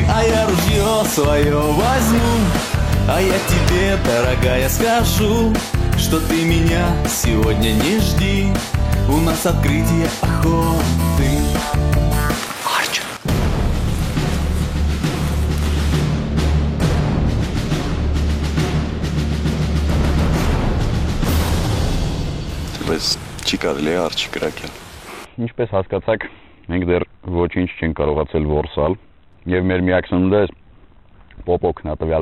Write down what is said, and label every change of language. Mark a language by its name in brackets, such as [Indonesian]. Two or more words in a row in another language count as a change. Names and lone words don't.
[Russian] А я ружье свое возьму, а я тебе, дорогая, скажу, что ты меня сегодня не жди, у нас открытие охоты. [Armenian] Բայց չի կարելի արջի կրակել։ Ինչպես հասկացաք, մենք դեռ ոչինչ չենք կարողացել որսալ եւ մեր միակ սնունդը պոպոկն է տվյալ